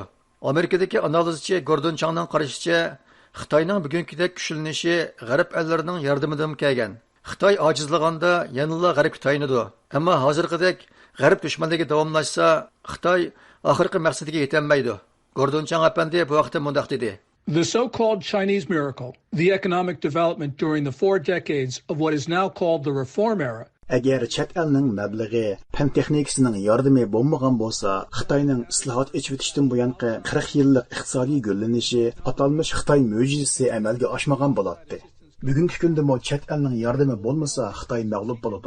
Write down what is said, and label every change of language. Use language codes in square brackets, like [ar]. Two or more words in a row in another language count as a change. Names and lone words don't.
[uz] Amerikadagi analizchi Gordon Changning qarashicha, Xitoyning bugünkidek kuchlanishi G'arb ellarining yordamidan kelgan. Xitoy ojizlaganda yanıla G'arbga tayinadi. Ammo hozirgidek G'arb dushmanligi davomlashsa, Xitoy oxirgi maqsadiga yetolmaydi. Gordon Chang apandi bu vaqtda mundaq dedi. [en] The so-called Chinese miracle, the economic development during the 4 decades of what is now called the reform era, [uz] agar chet elning mablag'i, fan texnikasining yordami bo'lmagan bo'lsa, Xitoyning islohot echivitishdan buyanqi 40 yillik iqtisodiy gullanishi atalmış Xitoy mo'jizasi amalga oshmagan bo'ladi. Bugungi kunda mo chet elning yordami bo'lmasa, Xitoy mag'lub bo'ladi.